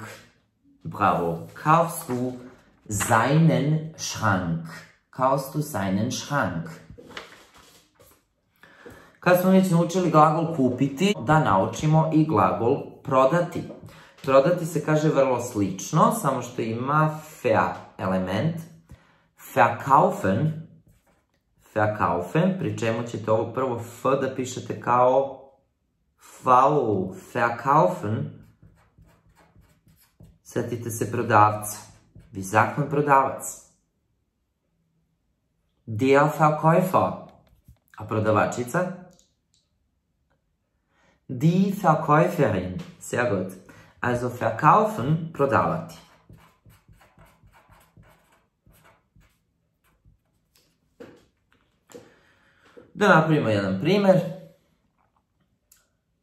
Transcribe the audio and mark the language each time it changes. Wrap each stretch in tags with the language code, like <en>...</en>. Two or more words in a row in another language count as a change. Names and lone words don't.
<sr>Bravo.</sr> <de>Kaufst du seinen Schrank? Kaufst du seinen Schrank?</de> <sr>Kad smo već naučili glagol kupiti, da naučimo i glagol prodati. Prodati se kaže vrlo slično, samo što ima ver element. Verkaufen. Verkaufen, pri čemu ćete ovo prvo f da pišete kao V, verkaufen, setite se prodavca.</sr> <de>Wie sagt man prodavac? Der Verkäufer.</de> <sr>A prodavačica?</sr> <de>Die Verkäuferin. Sehr gut. Also verkaufen,</de> <sr>prodavati. Da napravimo jedan primer.</sr>